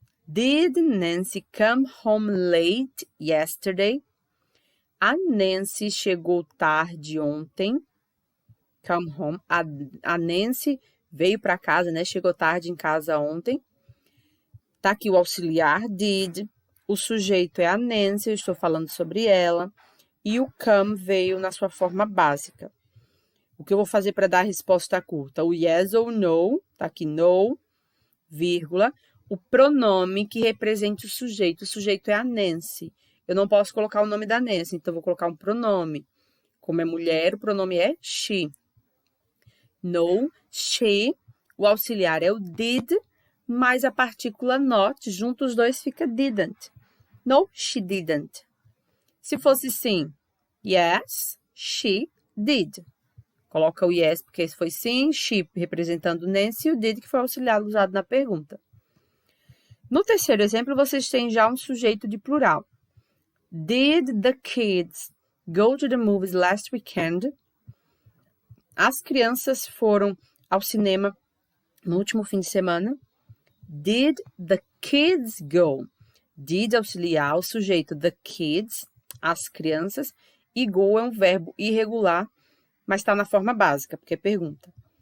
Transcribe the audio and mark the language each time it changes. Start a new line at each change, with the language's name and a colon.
English: Did Nancy come home late yesterday?
Portuguese: A Nancy chegou tarde ontem. Come home. A Nancy veio para casa, né? Chegou tarde em casa ontem. Tá aqui o auxiliar did. O sujeito é a Nancy, eu estou falando sobre ela. E o come veio na sua forma básica. O que eu vou fazer para dar a resposta curta? O yes ou no, tá aqui no, vírgula, o pronome que represente o sujeito. O sujeito é a Nancy. Eu não posso colocar o nome da Nancy, então eu vou colocar um pronome. Como é mulher, o pronome é she. No, she, o auxiliar é o did, mais a partícula not, junto os dois fica didn't.
English: No, she didn't.
Portuguese: Se fosse sim,
English: yes, she did.
Portuguese: Coloca o yes, porque esse foi sim, she representando Nancy, e o did, que foi o auxiliar usado na pergunta. No terceiro exemplo, vocês têm já um sujeito de plural.
English: Did the kids go to the movies last weekend?
Portuguese: As crianças foram ao cinema no último fim de semana.
English: Did the kids go?
Portuguese: Did auxiliar o sujeito the kids, as crianças, e go é um verbo irregular, mas está na forma básica, porque é pergunta.